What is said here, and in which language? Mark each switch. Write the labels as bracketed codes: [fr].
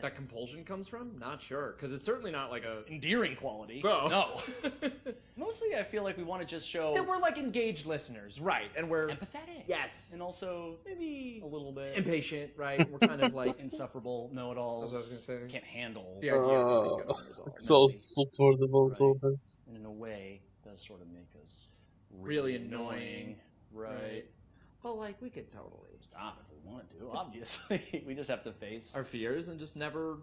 [en] That compulsion comes from? Not sure, because it's certainly not like a endearing quality? Oh. No. Mostly, I feel like we want to just show that we're like engaged listeners, right? And we're empathetic. yes, And also maybe a little bit impatient, right? We're kind of like insufferable know-it-alls. That's what I was gonna say. Can't handle. the idea of like, [nl] Ik zal zot worden van zo'n mens. [en] And in a way, does sort of make us really annoying, Right. Well, like we could totally Stop if we want to. Obviously, we just have to face our fears and just never